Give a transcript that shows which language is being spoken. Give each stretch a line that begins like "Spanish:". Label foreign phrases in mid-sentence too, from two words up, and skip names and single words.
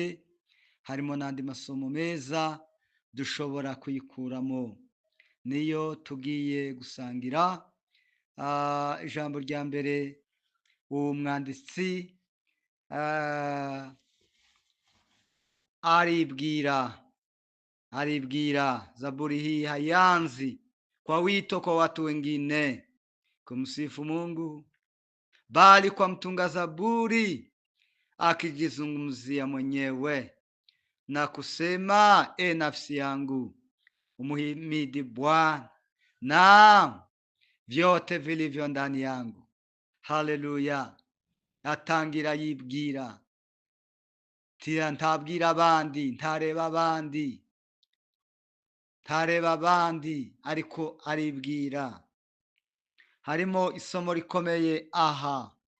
Kinyarwanda: Harimo n'andi masomo meza dushobora kuyikuramo. Niyo tugiye gusangira. Ijambo rya mbere, uwo mwanditsi aribwira
Swahili: Zaburi hii haianzi kwa wito kwa watu wengine kumsifu Mungu, bali kwa mtunga Zaburi akijizungumzia mwenyewe na kusema, e nafsi yangu umuhimidi Bwana na vyote vilivyo ndani yangu. Haleluya.
Kinyarwanda: Atangira yibwira, ntabwira abandi, ntareba abandi, ariko aribwira. Harimo isomo rikomeye aha.